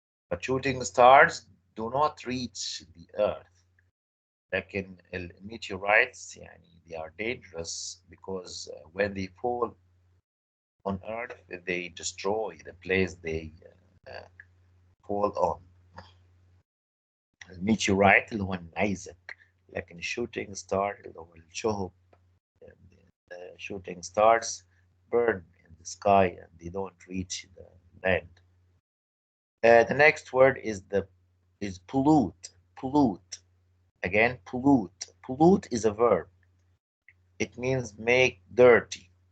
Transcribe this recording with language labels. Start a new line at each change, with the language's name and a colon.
English: But shooting stars do not reach the Earth.
Arabic: لكن الميتيورايتس يعني
English: they are dangerous because when they fall on Earth, they destroy the place they uh, fall on.
Arabic: الميتيورايت اللي هو النيزك، لكن الشوتينج ستار اللي هو الشهب.
English: The shooting stars burn in the sky and they don't reach the land. The next word is pollute. Pollute. Again, pollute. Pollute is a verb. It means make dirty.